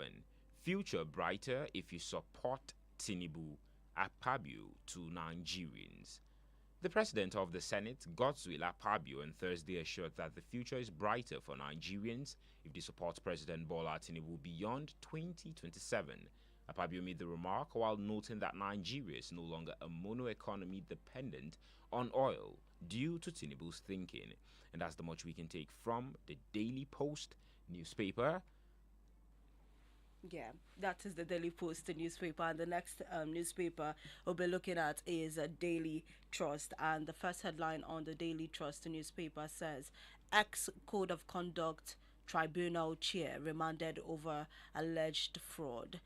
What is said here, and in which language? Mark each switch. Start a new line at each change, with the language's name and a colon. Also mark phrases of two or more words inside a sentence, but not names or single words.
English: Future brighter if you support Tinubu Akpabio to Nigerians. The president of the Senate, Godswill Akpabio, on Thursday assured that the future is brighter for Nigerians if they support President Bola Tinubu beyond 2027. Akpabio made the remark while noting that Nigeria is no longer a mono economy dependent on oil due to Tinubu's thinking. And that's the much we can take from the Daily Post newspaper. Yeah, that is the Daily Post newspaper, and the next newspaper we'll be looking at is Daily Trust, and the first headline on the Daily Trust newspaper says ex-Code of Conduct Tribunal chair remanded over alleged fraud.